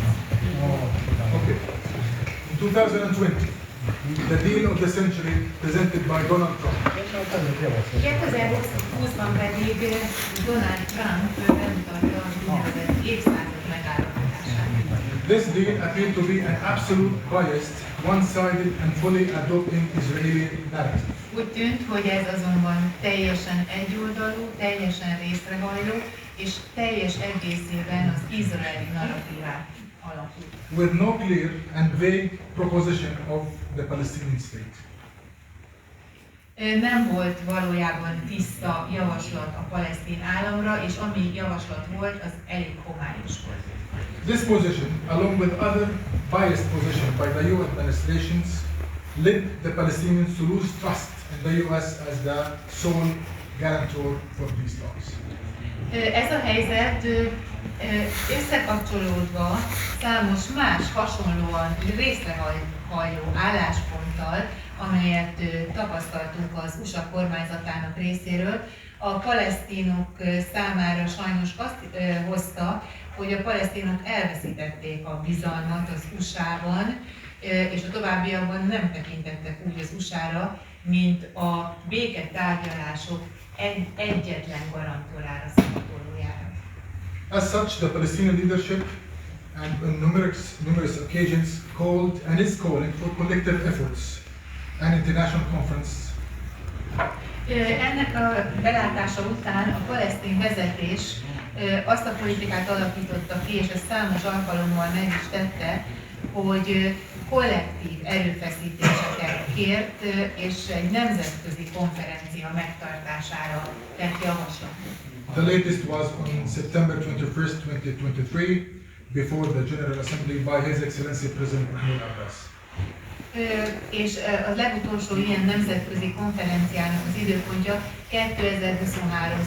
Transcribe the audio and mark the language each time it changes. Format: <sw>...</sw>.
<en>In 2020, the deal of the century presented by Donald Trump.</en> <hu>2020-ban pedig Donald Trump bemutatta az úgynevezett évszázad megállapodását.</hu> <en>This deal appeared to be an absolute biased, one-sided and fully adopting Israeli narrative.</en> <hu>Úgy tűnt, hogy ez azonban teljesen egyoldalú, teljesen részrehajló és teljes egészében az izraeli narratívát alapul.</hu> <en>With no clear and vague proposition of the Palestinian state.</en> <hu>Nem volt valójában tiszta javaslat a palesztin államra, és ami javaslat volt, az elég homályos volt.</hu> <en>This position, along with other biased positions by the EU administrations, led the Palestinians to lose trust in the US as the sole guarantor for peace talks.</en> <hu>Ez a helyzet összekapcsolódva számos más hasonlóan részrehajló állásponttal, amelyet tapasztaltunk az USA kormányzatának részéről, a palesztinok számára sajnos azt hozta, hogy a palesztinok elveszítették a bizalmat az USA-ban, és a továbbiakban nem tekintettek úgy az USA-ra, mint a béketárgyalások egyetlen garantorára, szavatolójára.</hu> <en>As such, the Palestinian leadership and on numerous occasions called and is calling for collective efforts an international conference</en> <hu>Ennek a belátása után a palesztin vezetés azt a politikát alakította ki, és ezt számos alkalommal meg is tette, hogy kollektív erőfeszítéseket kért, és egy nemzetközi konferencia megtartására tett javaslatot.</hu> <en>The latest was on September 21st, 2023, before the General Assembly by His Excellency President Mahmoud Abbas.</en> <hu>És a legutolsó ilyen nemzetközi konferenciának az időpontja 2023.</hu>